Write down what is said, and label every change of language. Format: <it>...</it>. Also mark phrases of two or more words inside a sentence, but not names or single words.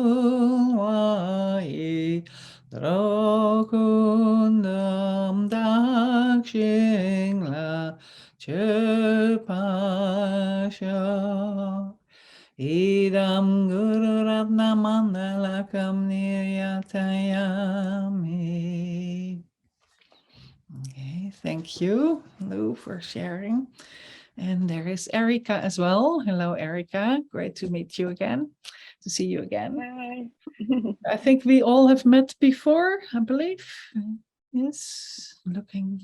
<sa>Ulwai Drokundam Dakshingla Chepasha Idam Guru Ratna Mandalakam Niyatayami.</sa> <en>Okay, thank you, Lou, for sharing. And there is Erica as well. Hello, Erica. Great to meet you again, to see you again. Hi. I think we all have met before, I believe. Yes, looking.</en>